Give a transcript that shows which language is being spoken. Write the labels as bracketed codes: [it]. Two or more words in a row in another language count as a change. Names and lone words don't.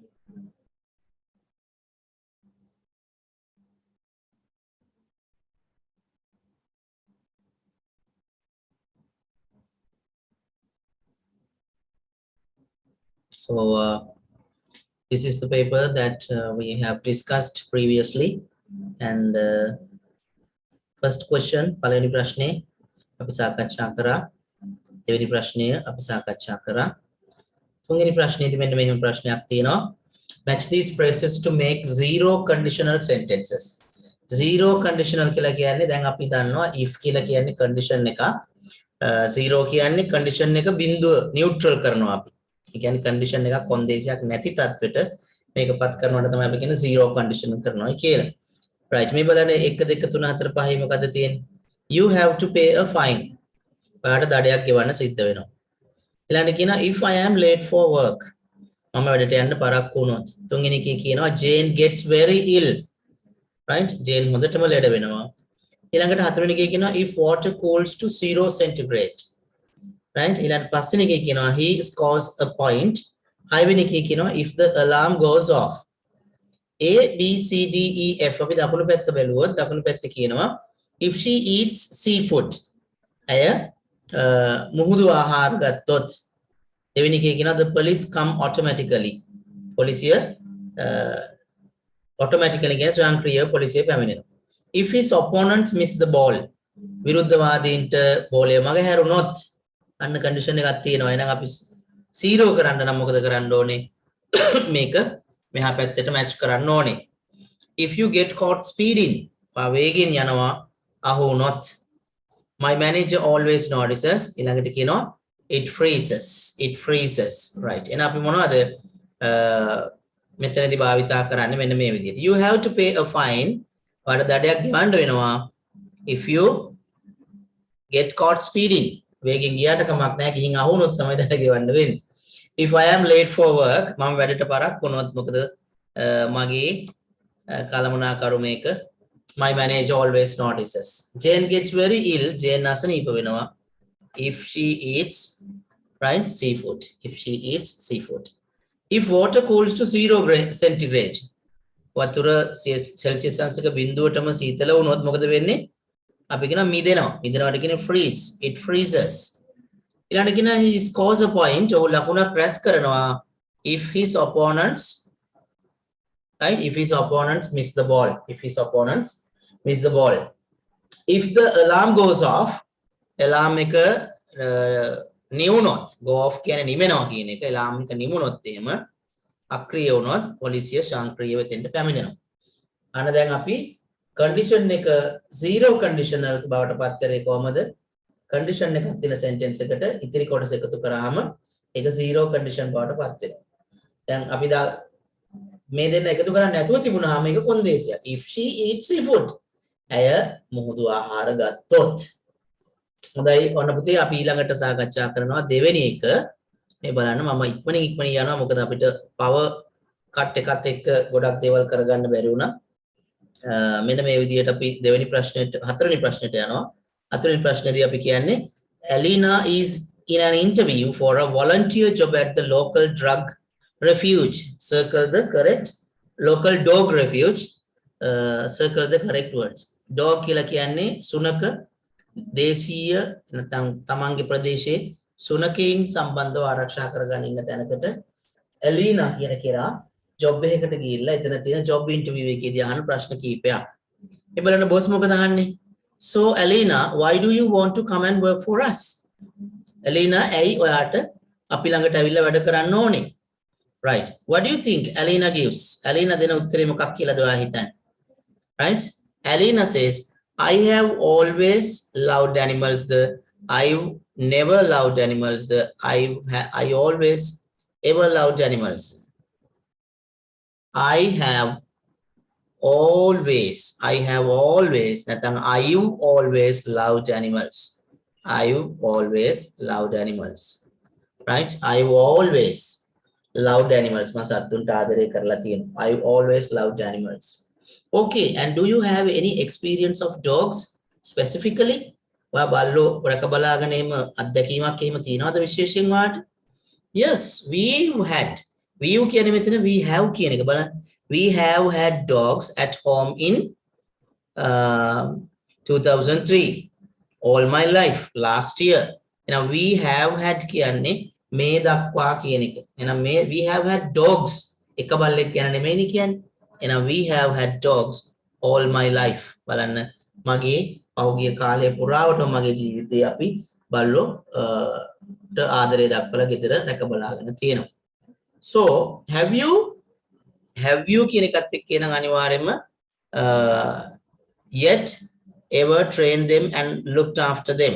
[en] So this is the paper that we have discussed previously. And first question, [si] පළවෙනි ප්‍රශ්නේ, අපි සාකච්ඡා කරා. දෙවෙනි ප්‍රශ්නය අපි සාකච්ඡා කරා. තුන්වෙනි ප්‍රශ්නයේදී මෙන්න මෙහෙම ප්‍රශ්නයක් තියෙනවා. [en] Match these phrases to make zero conditional sentences. Zero conditional [si] කියලා කියන්නේ දැන් අපි දන්නවා if කියලා කියන්නේ condition එක. Zero කියන්නේ condition එක බිඳුව neutral කරනවා අපි. ඒ කියන්නේ condition එකක් කොන්දේසියක් නැති තත්වෙට මේකපත් කරනවට තමයි අපි කියන්නේ zero condition කරනවා කියලා. Right, මේ බලන්න 1 2 3 4 5 මොකද්ද තියෙන්නේ? [en] You have to pay a fine. [si] ඔයාලට දඩයක් ගෙවන්න සිද්ධ වෙනවා. ඊළඟට කියනවා [en] if I am late for work. [si] මම වැඩට යන්න පරක්කු වුණොත්. තුන්වෙනි එකේ කියනවා [en] Jane gets very ill. Right? [si] Jane හොඳටම ලෙඩ වෙනවා. ඊළඟට හතරවෙනි එකේ කියනවා [en] if water cools to 0 centigrade. Right? [si] ඊළඟට පස්වෙනි එකේ කියනවා [en] he scores a point. [si] හයවෙනි එකේ කියනවා [en] if the alarm goes off. [si] A B C D E F අපි දකුණු පැත්ත බැලුවොත් දකුණු පැත්තේ කියනවා [en] if she eats seafood. [si] අය මුහුදු ආහාර ගත්තොත්. දෙවෙනි එකේ කියනවා [en] the police come automatically. [si] පොලිසිය automatically කියන්නේ ස්වයංක්‍රීයව පොලිසිය පැමිණෙනවා. [en] If his opponents miss the ball. [si] විරුද්ධවාදීන්ට බෝලය මග හැරුණොත් අන්න condition එකක් තියෙනවා. එහෙනම් අපි 0 කරන්න නම් මොකද කරන්න ඕනේ? මේක මෙහා පැත්තට match කරන්න ඕනේ. [en] If you get caught speeding. [si] වේගෙන් යනවා අහු වුණොත්. [en] My manager always notices. [si] ඊළඟට කියනවා [en] it freezes. It freezes. Right. [si] එහෙනම් අපි මොනවද මෙතනදී භාවිතා කරන්නේ මෙන්න මේ විදිහට. [en] You have to pay a fine. [si] ඔයාලට දඩයක් ගෙවන්න වෙනවා. [en] If you get caught speeding. [si] වේගෙන් ගියාට කමක් නැහැ. ගිහින් අහු වුණොත් තමයි දඩ ගෙවන්න වෙන්නේ. [en] If I am late for work. [si] මම වැඩට පරක් වුණොත් මොකද මගේ කලමනාකරු මේක [en] my manager always notices. Jane gets very ill. Jane [si] අසනීප වෙනවා. [en] If she eats, right, seafood. If she eats seafood. If water cools to 0 centigrade. [si] වතුර සෙල්සියස් අංශක බිඳුවටම සීතල වුණොත් මොකද වෙන්නේ? අපි කියනවා මිදෙනවා. මිදෙනවට කියන්නේ freeze. [en] It freezes. [si] ඊළඟට කියනවා [en] he scores a point. [si] ඔහු ලකුණක් රැස් කරනවා [en] if his opponents, right, if his opponents miss the ball. If his opponents miss the ball. If the alarm goes off, [si] alarm එක නිවුනොත්, [en] go off [si] කියන්නේ නිවෙනවා කියන එක. alarm එක නිවුනොත් එහෙම අක්‍රිය වුණොත් පොලිසිය ශාන්ක්‍රීයව එතෙන්ට පැමිණෙනවා. අන්න දැන් අපි condition එක [en] zero conditional [si] බවට පත් කරේ කොහමද? condition එකක් තියෙන sentence එකට ඉතිරි කොටස එකතු කරාම ඒක [en] zero condition [si] බවට පත් වෙනවා. දැන් අපි මේ දෙන්න එකතු කරන්නේ නැතුව තිබුණාම මේක කොන්දේසියක්. [en] If she eats seafood. [si] ඇය මුහුදු ආහාර ගත්තොත්. හොඳයි ඔන්න පුතේ අපි ඊළඟට සාකච්ඡා කරනවා දෙවෙනි එක. මේ බලන්න මම ඉක්මනින් යනවා මොකද අපිට [en] power cut [si] එකත් එක්ක ගොඩක් දේවල් කරගන්න බැරි වුණා. මෙන්න මේ විදිහට අපි දෙවෙනි ප්‍රශ්නෙට හතරවෙනි ප්‍රශ්නෙට යනවා. හතරවෙනි ප්‍රශ්නේදී අපි කියන්නේ [en] Alina is in an interview for a volunteer job at the local drug refuge. Circle the correct local dog refuge. Circle the correct words. [si] Dog කියලා කියන්නේ සුනක දේශීය නැත්නම් තමන්ගේ ප්‍රදේශයේ සුනකයින් සම්බන්ධව ආරක්ෂා කරගෙන ඉන්න තැනකට ඇලීනා කියන කෙනා ජොබ් එකකට ගිහිල්ලා එතන තියෙන [en] job interview [si] එකේදී අහන ප්‍රශ්න කීපයක්. ඒ බලන්න බොස් මොකද අහන්නේ? [en] So Alina, why do you want to come and work for us? Alina, [si] ඇයි ඔයාට අපි ළඟට ඇවිල්ලා වැඩ කරන්න ඕනේ? [en] Right. What do you think Alina gives? [si] Alina දෙන උත්තරේ මොකක් කියලාද ඔයා හිතන්නේ? [en] Right? Alina says, I have always loved animals. I've never loved animals. I always ever loved animals. I have always නැත්නම් I've always loved animals. I've always loved animals. Right? I've always loved animals. [si] මම සතුන්ට ආදරය කරලා තියෙනවා. [en] I've always loved animals. Okay, and do you have any experience of dogs specifically? [si] ඔයා බල්ලෝ රැක බලාගෙන එහෙම අත්දැකීමක් එහෙම තියනවද විශේෂයෙන් වාට? [en] Yes, we had. We [si] කියන්නේ මෙතන [en] we have [si] කියන එක බලන්න. [en] We have had dogs at home in 2003. All my life, last year. Now we have had [si] කියන්නේ මේ දක්වා කියන එක. එහෙනම් මේ [en] we have had dogs [si] එක බල්ලෙක් ගැන නෙමෙයිනේ කියන්නේ. [en] එහෙනම් we have had dogs all my life. [si] බලන්න මගේ පහුගිය කාලය පුරාවටම මගේ ජීවිතේ අපි බල්ලෝ ආදරය දක්වලා ගෙදර රැක බලාගෙන තියෙනවා. [en] So have you [si] කියන එකත් එක්ක එන අනිවාර්යයෙන්ම [en] yet ever trained them and looked after them?